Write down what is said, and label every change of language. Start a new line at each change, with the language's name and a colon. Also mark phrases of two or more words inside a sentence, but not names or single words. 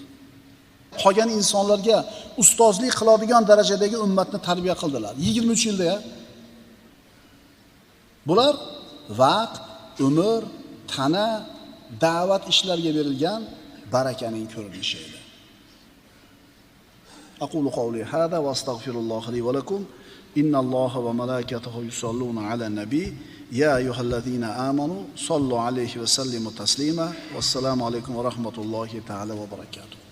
Uzbek: Qolgan insonlarga ustozlik qiladigan darajadagi ummatni tarbiya qildilar. 23 yilda. Bular vaqt, umr, tana, da'vat ishlariga berilgan barakaning ko'rinishi edi.
Arabic: أقول قولي هذا وأستغفر الله لي ولكم. إن الله وملائكته يصلون على النبي. يا أيها الذين آمنوا صلوا عليه وسلموا تسليما. والسلام عليكم ورحمة الله تعالى وبركاته.